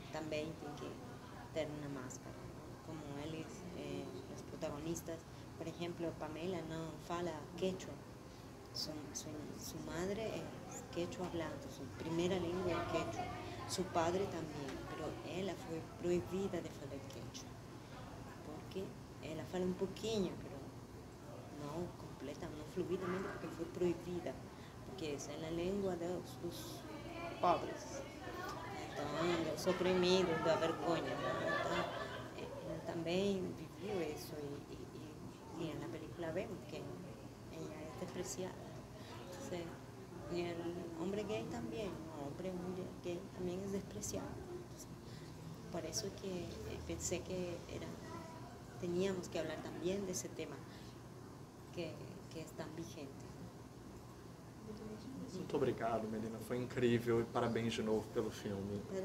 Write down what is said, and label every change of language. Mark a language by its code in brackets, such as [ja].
[pt] Também tem que ter uma máscara, não? Como eles, os protagonistas, por exemplo, Pamela não fala quechua, sua madre é quechua hablante, sua primeira língua é quechua, seu padre também, mas ela foi proibida de falar quechua, porque ela fala um pouquinho, mas não completa, não fluidamente, porque foi proibida, porque essa é a língua dos pobres. Então, dos oprimidos, da vergonha. Então, ele também viveu isso e na película vemos que ela é despreciada. [es] Entonces, y el hombre gay también, el hombre muy gay también es despreciado. Entonces, por eso que pensé que teníamos que hablar también de ese tema que es tan vigente. [pt] Muito obrigado, Melina. Foi incrível e parabéns de novo pelo filme.